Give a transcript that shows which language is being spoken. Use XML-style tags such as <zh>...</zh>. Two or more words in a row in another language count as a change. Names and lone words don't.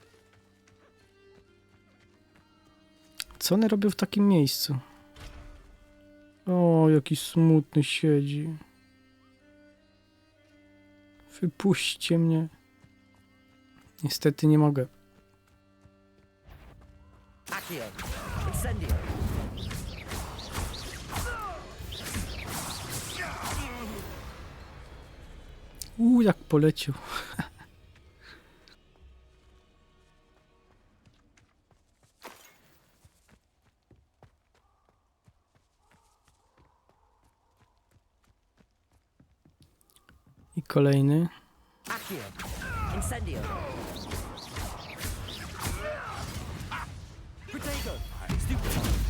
<pl>Co one robią w takim miejscu? O, jaki smutny siedzi. Wypuśćcie mnie. Niestety nie mogę. Accio! Incendio! Jak poleciał. I kolejny. Accio! Incendio! Protego! Stupid!</pl>